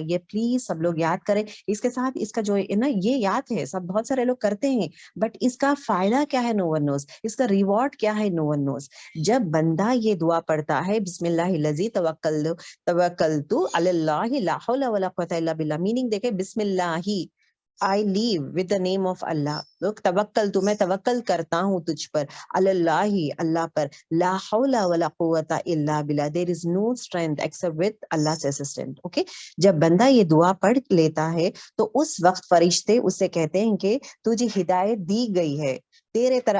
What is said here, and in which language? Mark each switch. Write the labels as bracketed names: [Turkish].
[Urdu] یہ پلیز سب لوگ یاد کریں. اس کے ساتھ اس کا جو ہے نا, یہ یاد ہے, سب بہت سارے لوگ کرتے ہیں, بٹ اس کا فائدہ کیا ہے, [English] No one knows. [Urdu] اس کا ریوارڈ کیا ہے, [English] No one knows. [Urdu] جب بندہ یہ دعا پڑھتا ہے, [Arabic] بسم اللہ الذی توکلت علی اللہ لا حول ولا قوت الا باللہ, [Urdu] میننگ دیکھیں, بسم اللہ [English] I live with the name of Allah. Look, [Arabic] tawakkal tu, [Urdu] میں توکل کرتا ہوں تجھ پر, اللہ اللہ پر, [Arabic] لا حول ولا قوت الا باللہ, [English] there is no strength except with Allah's assistant. [Urdu] Okay, جب بندہ یہ دعا پڑھ لیتا ہے تو اس وقت فرشتے اسے کہتے ہیں کہ تجھے ہدایت دی گئی ہے تیرے طرح.